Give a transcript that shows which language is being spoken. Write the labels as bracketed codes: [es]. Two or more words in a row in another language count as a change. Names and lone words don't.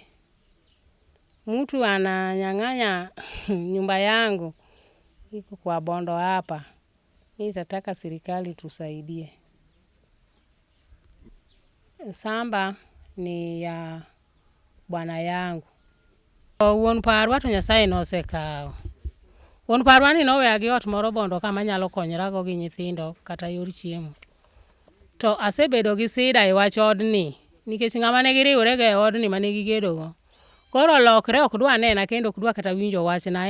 [sw] Mtu ananyang'anya nyumba yangu iko kwa Bondo hapa. Mimi nataka serikali tusaidie. Samba ni ya bwana yangu. [luo] Wuon parwa to Nyasaye nosekao. Wuon parwa ni noweya gi ot moro Bondo kama nyalo konyrago gi nyithindo kata yor chiemo. To asebedo gi sida e wach odni nikech ng'ama ne giriwore e odni mane gigedogo. Koro lokre ok dwa nena kendo ok dwa kata winjo wachna.